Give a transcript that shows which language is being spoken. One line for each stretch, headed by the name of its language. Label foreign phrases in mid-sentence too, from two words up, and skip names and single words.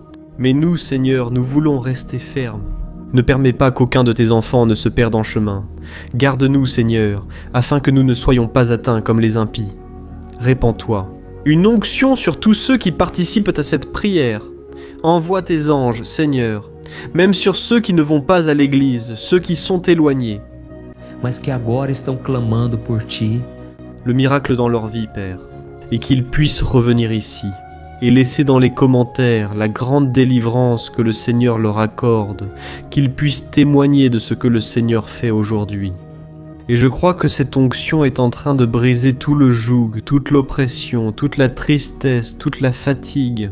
French: Mais nous, Seigneur, nous voulons rester fermes. Ne permets pas qu'aucun de tes enfants ne se perde en chemin. Garde-nous, Seigneur, afin que nous ne soyons pas atteints comme les impies. Répands-toi. Une onction sur tous ceux qui participent à cette prière. Envoie tes anges, Seigneur, même sur ceux qui ne vont pas à l'église, ceux qui sont éloignés.
Portuguese: Mas que agora estão clamando por ti.
French: Le miracle dans leur vie, Père, et qu'ils puissent revenir ici. Et laisser dans les commentaires la grande délivrance que le Seigneur leur accorde, qu'ils puissent témoigner de ce que le Seigneur fait aujourd'hui. Et je crois que cette onction est en train de briser tout le joug, toute l'oppression, toute la tristesse, toute la fatigue.